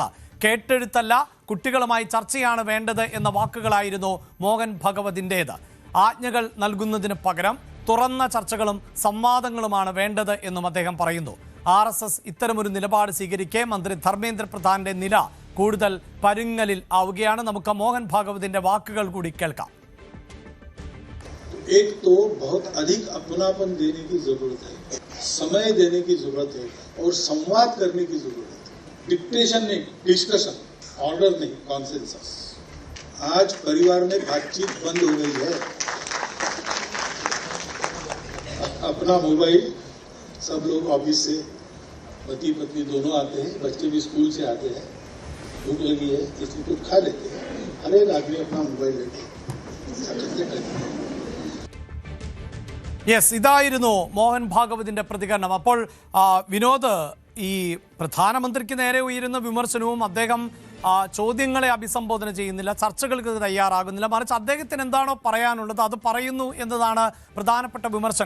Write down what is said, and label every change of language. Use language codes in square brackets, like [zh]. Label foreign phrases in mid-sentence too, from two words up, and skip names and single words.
[ml] കേട്ടെഴുത്തല്ല, കുട്ടികളുമായി ചർച്ചയാണ് വേണ്ടത് എന്ന വാക്കുകളായിരുന്നു മോഹൻ ഭഗവതിൻ്റേത്. ആജ്ഞകൾ നൽകുന്നതിന് പകരം തുറന്ന ചർച്ചകളും സംവാദങ്ങളുമാണ് വേണ്ടത് എന്നും അദ്ദേഹം പറയുന്നു. RSS ഇത്തരമൊരു നിലപാട് സ്വീകരിക്കെ മന്ത്രി ധർമ്മേന്ദ്ര പ്രധാന്റെ നില കൂടുതൽ പരുങ്ങലിൽ ആവുകയാണ്. നമുക്ക് മോഹൻ ഭാഗവതിന്റെ വാക്കുകൾ കൂടി കേൾക്കാം. [hi] एक तो बहुत अधिक अपनापन देने की जरूरत है, समय देने की जरूरत है और संवाद करने की जरूरत है. डिक्टेशन नहीं, डिस्कशन, ऑर्डर नहीं, कॉन्सेंसस. आज परिवार में बातचीत बंद हो गई है. अपना मोबाइल, सब लोग ऑफिस से पति पत्नी दोनों आते हैं, बच्चे भी स्कूल से आते हैं, भूख लगी है किसी को खा लेते हैं. हर एक आदमी अपना मोबाइल लेके [ml] യെസ്, ഇതായിരുന്നു മോഹൻ ഭാഗവതിന്റെ പ്രതികരണം. അപ്പോൾ വിനോദ്, ഈ പ്രധാനമന്ത്രിക്ക് നേരെ ഉയരുന്ന വിമർശനവും അദ്ദേഹം ചോദ്യങ്ങളെ അഭിസംബോധന ചെയ്യുന്നില്ല, ചർച്ചകൾക്ക് തയ്യാറാകുന്നില്ല, മറിച്ച് അദ്ദേഹത്തിന് എന്താണോ പറയാനുള്ളത് അത് പറയുന്നു എന്നതാണ് പ്രധാനപ്പെട്ട വിമർശനം.